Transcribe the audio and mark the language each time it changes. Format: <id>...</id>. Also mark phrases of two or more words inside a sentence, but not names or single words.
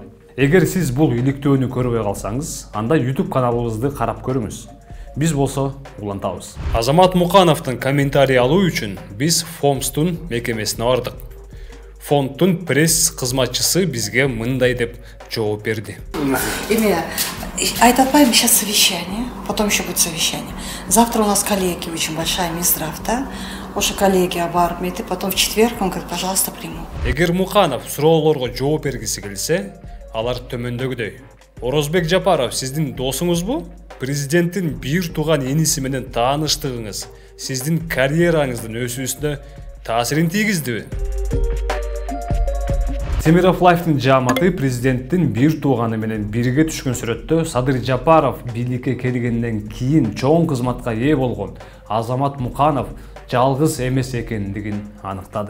<ky>Эгер сиз бул иликтөөнү көрбөй калсаңыз, анда YouTube каналыбызды карап көрүңүз. Биз болсо улантабыз. Азамат Мукановдун комментарий алуу үчүн биз Фомстун мекемесине бардык. Фонддун пресс кызматчысы бизге мындай деп жооп берди. Айтып атпайбы,</ky> <ru>сейчас совещание, потом еще будет совещание. Завтра у нас коллеги, очень большая Минздрав, да?</ru> <ky>Ошо коллегия барып метип,</ky> <ru>потом в четверг он говорит, пожалуйста, приму.</ru> <ky>Эгер Муканов суроолорго жооп бергиси келсе, алар төмөндөгүдөй. Орозбек Жапаров сиздин досуңузбу? Президенттин бир тууган иниси менен тааныштыгыңыз сиздин карьераңыздын өсүүсүнө таасирин тийгиздиби? Темиров Лайфтын жааматы президенттин бир тууганы менен бирге түшкөн сүрөттө Садыр Жапаров бийликке келгенден кийин чоң кызматка ээ болгон Азамат Муканов жалгыз эмес экендигин аныктады.</ky>